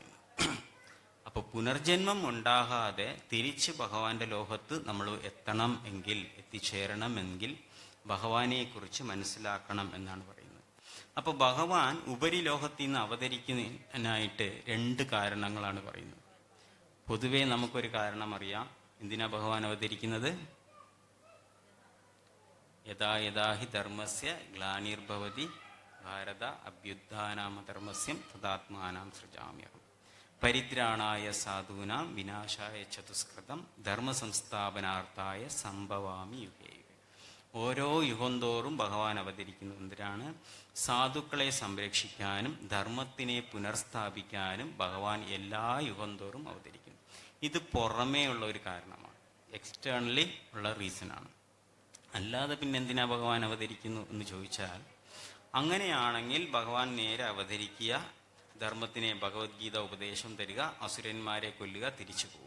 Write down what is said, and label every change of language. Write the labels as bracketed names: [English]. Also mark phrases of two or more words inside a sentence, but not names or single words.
[Malayalam] അപ്പോൾ പുനർജന്മം ഉണ്ടാകാതെ തിരിച്ച് ഭഗവാന്റെ ലോകത്ത് നമ്മൾ എത്തണം എങ്കിൽ, എത്തിച്ചേരണമെങ്കിൽ ഭഗവാനെക്കുറിച്ച് മനസ്സിലാക്കണം എന്നാണ് പറയുന്നത്. അപ്പോൾ ഭഗവാൻ ഉപരിലോകത്തിൽ നിന്ന് അവതരിക്കുന്നതിനായിട്ട് രണ്ട് കാരണങ്ങളാണ് പറയുന്നത്. പൊതുവേ നമുക്കൊരു കാരണം അറിയാം. എന്തിനാ ഭഗവാൻ അവതരിക്കുന്നത്? [Sanskrit] യഥാ യഥാ ഹി ധർമ്മസ്യ ഗ്ലാനിർഭവതി ഭാരത അഭ്യുത്ഥാനാമധർമ്മസ്യം തദാത്മാനാം സൃജാമ്യഹം പരിത്രാണായ സാധൂനാം വിനാശായ ചതുഷ്കൃതം ധർമ്മ സംസ്ഥാപനാർത്ഥായ സംഭവാമി യുഗേ യുഗേ. [Malayalam] ഓരോ യുഗം തോറും ഭഗവാൻ അവതരിക്കുന്നു. എന്തിനാണ്? സാധുക്കളെ സംരക്ഷിക്കാനും ധർമ്മത്തിനെ പുനർസ്ഥാപിക്കാനും ഭഗവാൻ എല്ലാ യുഗം തോറും അവതരിക്കുന്നു. ഇത് പുറമേ ഉള്ള ഒരു കാരണമാണ്, എക്സ്റ്റേണലി ഉള്ള റീസണാണ്. അല്ലാതെ പിന്നെ എന്തിനാ ഭഗവാൻ അവതരിക്കുന്നു എന്ന് ചോദിച്ചാൽ, അങ്ങനെയാണെങ്കിൽ ഭഗവാൻ നേരെ അവതരിക്കുക, ധർമ്മത്തിനെ ഭഗവത്ഗീത ഉപദേശം തരിക, അസുരന്മാരെ കൊല്ലുക, തിരിച്ചു പോവുക.